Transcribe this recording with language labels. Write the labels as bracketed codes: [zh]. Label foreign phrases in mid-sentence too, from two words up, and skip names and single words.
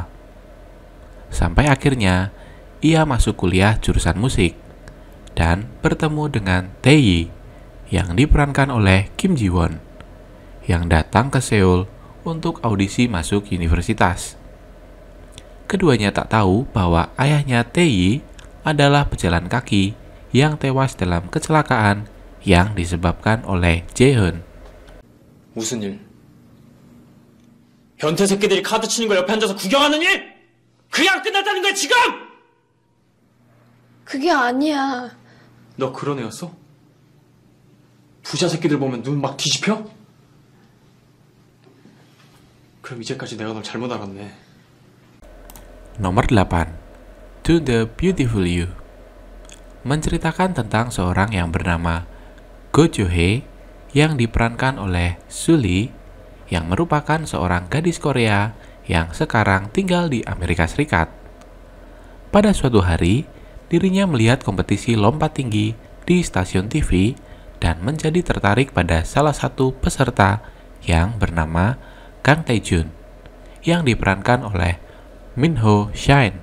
[id] Sampai akhirnya, ia masuk kuliah jurusan musik dan bertemu dengan Tae-yi yang diperankan oleh Kim Ji Won yang datang ke Seoul untuk audisi masuk universitas. Keduanya tak tahu bahwa ayahnya Tae-yi adalah pejalan kaki yang tewas dalam kecelakaan yang disebabkan oleh Jae-hoon. [ko] 무슨 일? 변태 새끼들이 카드 치는 걸 옆에 앉아서 구경하는 일? 그게 안 끝났다는 거야 지금? 그게 아니야. 너 그런 애였어? 부자 새끼들 보면 눈 막 뒤집혀? 그럼 이제까지 내가 널 잘못 알았네. [id] Nomor 8, To the Beautiful You, menceritakan tentang seorang yang bernama Go Jo-hye yang diperankan oleh Sully yang merupakan seorang gadis Korea yang sekarang tinggal di Amerika Serikat. Pada suatu hari, dirinya melihat kompetisi lompat tinggi di stasiun TV dan menjadi tertarik pada salah satu peserta yang bernama Kang Tae-jun yang diperankan oleh Min Ho Shine.